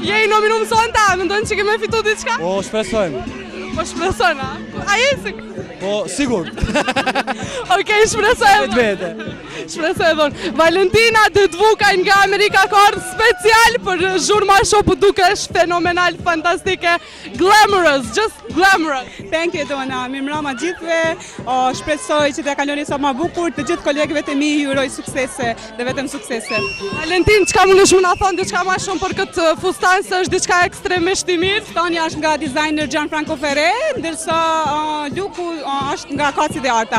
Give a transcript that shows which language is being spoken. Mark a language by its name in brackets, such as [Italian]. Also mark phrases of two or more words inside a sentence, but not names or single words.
[Albanian] Je i nominum sonta, mendojnë që keme fitu diçka? Po, shpresojmë. Po shpresojnë, a? A jesi? Po, sigur. Okej, shpresojmë. Shpresojmë. Valentina Dëdvukaj nga Amerika ka ardhur special për Zhurma Show, po dukesh fenomenal, fantastike, [English] glamorous, just glamorous. Thank you [Albanian] Dona, mirë mbrëma gjithëve. Shpresoj që të kaloni sa më bukur, të gjithë kolegëve të mi ju uroj suksese dhe vetëm suksese. Valentin, çka mundesh më na thon diçka më shumë për këtë fustan, se është diçka ekstremisht i mirë? Fustani është nga designer Gianfranco Ferré, ndërsa luku është nga Kaci dhe Arta.